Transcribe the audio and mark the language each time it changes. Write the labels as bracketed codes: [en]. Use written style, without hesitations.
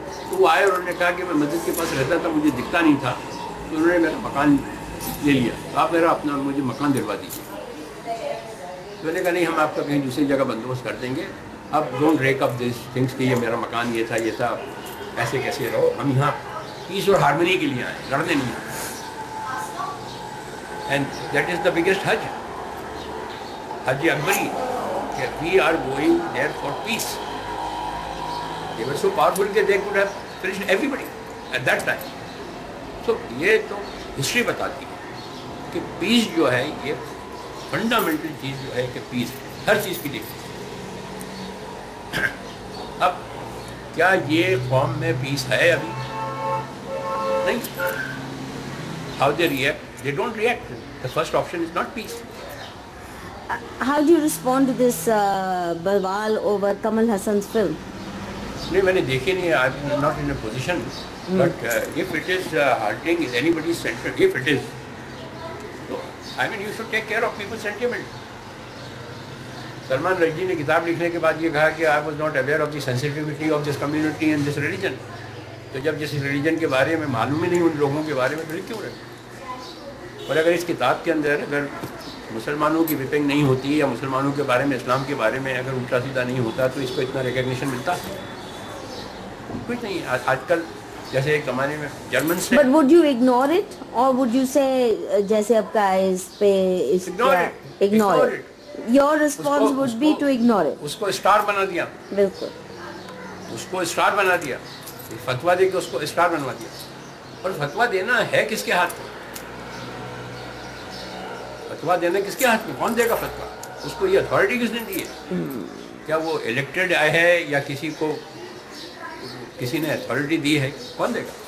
[ur] تو وہ آئے اور انہوں نے کہا کہ میں مسجد کے پاس رہتا تھا, مجھے دکھتا نہیں تھا, تو انہوں نے میرا مکان لے لیا, آپ میرا اپنا مجھے مکان دلوا دیجیے. میں نے کہا نہیں, ہم آپ کا کہیں دوسری جگہ بندوبست کر دیں گے, اب [en] don't rake up this things [ur] کہ یہ میرا مکان یہ تھا, ایسے کیسے رہو, ہم یہاں پیس اور ہارمنی کے لیے آئے, لڑنے نہیں آئے. [en] And that is the biggest حج اکبری, کہ we are going there for peace. They were so powerful that they could have finished everybody at that time. [ur] So یہ تو ہسٹری بتاتی ہے کہ پیس جو ہے یہ فنڈامنٹل چیز جو ہے, کہ پیس ہر چیز کی دیکھتی. اب کیا یہ قوم میں پیس ہے ابھی؟ نہیں. [en] How they react? They don't react. The first option is not peace. How do you respond to this Balwal over Kamal Hassan's film? [ur] نہیں, میں نے دیکھے نہیں, [en] I'm not in a position. But if it is hurting anybody's sentiment, if it is, so I mean you should take care of people's sentiment. [ur] Salman Rushdie نے کتاب لکھنے کے بعد یہ کہا کہ [en] I was not aware of the sensitivity of this community and this religion. [ur] تو جب جس ریلیجن کے بارے میں معلوم ہی نہیں ان لوگوں کے بارے میں, تو لکھ کیوں رہے؟ اور اگر اس کتاب کے اندر اگر مسلمانوں کی وپنگ نہیں ہوتی, یا مسلمانوں کے بارے میں, اسلام کے بارے میں اگر الٹا سیدھا نہیں ہوتا, تو اس کو اتنا ریکگنیشن ملتا کچھ نہیں. آج کل جیسے ایک زمانے میں جرمن سے. [en] But would you ignore it or would you say [ur] جیسے آپ کا اس پہ [en] ignore it. Your response would be to ignore it. [ur] اس کو اسٹار بنا دیا. بالکل. اس کو اسٹار بنا دیا, فتویٰ دے کے اس کو اسٹار بنوا دیا. اور فتویٰ دینا ہے کس کے ہاتھ میں؟ فتویٰ دینا کس کے ہاتھ میں؟ کون دے گا فتویٰ؟ اس کو یہ اتھارٹی کس نے دی ہے؟ کیا وہ الیکٹڈ ہے یا کسی نے اتھارٹی دی ہے؟ کون دے گا؟